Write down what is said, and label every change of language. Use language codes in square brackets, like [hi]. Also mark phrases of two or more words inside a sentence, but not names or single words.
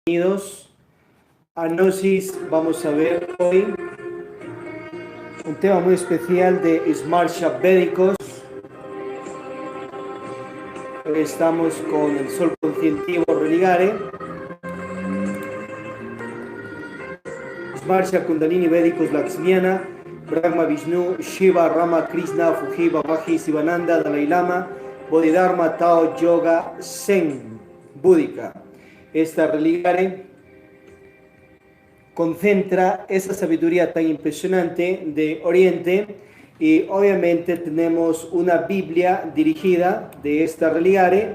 [es] Bienvenidos a Gnosis. Vamos a ver hoy un tema muy especial de Smarsha Védicos. Hoy estamos con el Sol Conscientivo Religare, Smarsha Kundalini Védicos Lakshmiana, Brahma Vishnu, Shiva, Rama, Krishna, Fuji, Babaji, Sivananda, Dalai Lama, Bodhidharma, Tao, Yoga, Zen, Búdica. Esta religare concentra esa sabiduría tan impresionante de Oriente y obviamente tenemos una Biblia dirigida de esta religare.